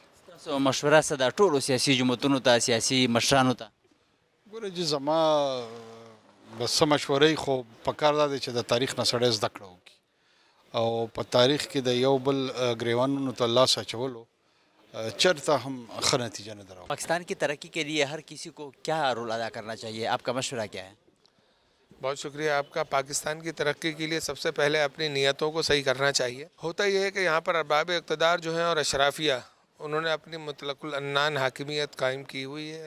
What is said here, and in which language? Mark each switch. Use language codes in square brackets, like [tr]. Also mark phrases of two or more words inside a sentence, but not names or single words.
[ps] ستاسو مشوره څه ده ټولو سیاسي جماعتونو ته، سیاسي مشرانو ته؟ ګوره جي زما بس څه مشورې خو پکار دا دی چې د تاریخ نه سړی زده کړه وکړي او په تاریخ کې د یو بل ګریوانونو ته لاس اچولو چرته هم ښه نتیجه نه ده. [ur] پاکستان کی ترقی کے لیے ہر کسی کو کیا رول ادا کرنا چاہیے؟ آپ کا مشورہ کیا ہے؟ بہت شکریہ آپ کا. پاکستان کی ترقی کے لیے سب سے پہلے اپنی نیتوں کو صحیح کرنا چاہیے. ہوتا یہ ہے کہ یہاں پر ارباب اقتدار جو ہیں اور اشرافیہ انہوں نے اپنی مطلق العنان حاکمیت قائم کی ہوئی ہے.